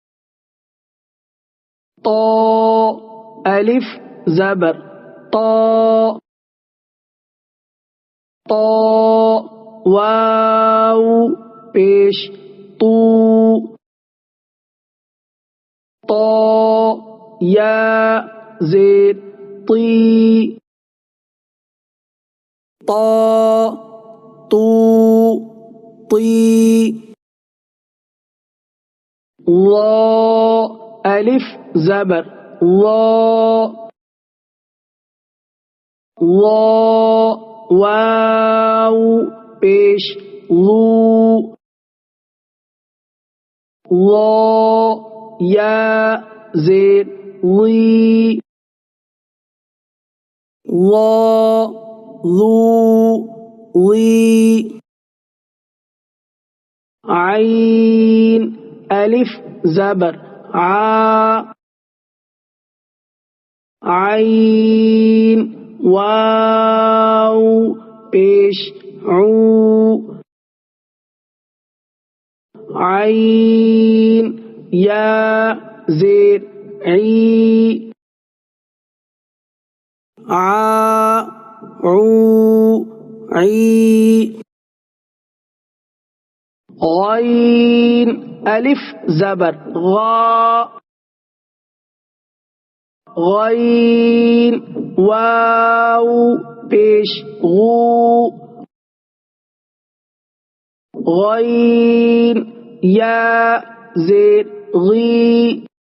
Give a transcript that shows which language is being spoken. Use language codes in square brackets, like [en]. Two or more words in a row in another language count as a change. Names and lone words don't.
[ur] طا الف زبر طا طا واو پیش طو طا یا زیر طی طا طو طی ظا الف زبر ظا ظا واو پیش ظو ظا یا زیر ظی ظا ظو ظی عین الف زبر عا عین واو پیش عو عین یا زیر عی عا عو عی غین الف زبر غا غین واو پیش غو غین یا زیر غی